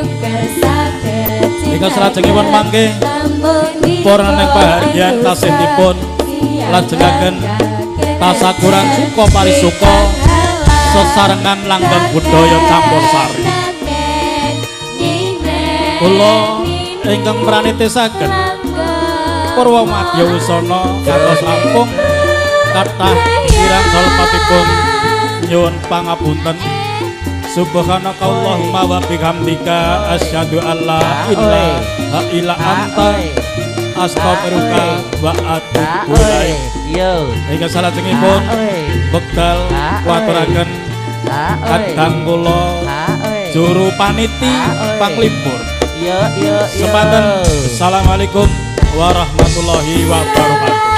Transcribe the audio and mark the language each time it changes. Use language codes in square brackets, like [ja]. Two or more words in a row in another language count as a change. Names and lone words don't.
[jv] ing salajengipun mangke para ing pahargyan tasihipun lajengaken tasakuran suka parisuka sesarengan langgeng budaya campur sari kula ingkang pranitisaken purwa madya wusana kados langkung kathah kirang salpatipun nyuwun pangapunten [ar] سبحانك اللهم وبحمدك أشهد أن لا إله إلا أنت أستغفرك وأتوب إليك. [jv] Ingkang salajengipun wekdal kuaturaken kadang kula juru paniti panglipur. Semanten. [ar] السلام عليكم ورحمة الله وبركاته.